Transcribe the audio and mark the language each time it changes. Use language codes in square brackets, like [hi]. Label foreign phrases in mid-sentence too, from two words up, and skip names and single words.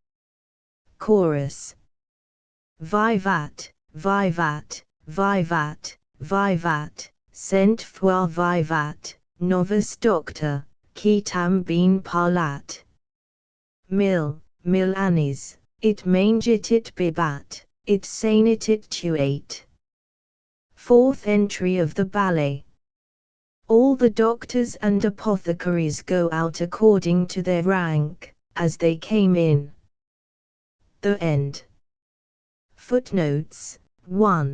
[en] Chorus. [la] Vivat, vivat, vivat, vivat, [fr] cent fois [la] vivat, novus doctor, qui tam bien parlat. Mil annis, it mangit it bibat, it sanit it tuate. [en] Fourth entry of the ballet. All the doctors and apothecaries go out according to their rank, as they came in. The end. Footnotes. 1.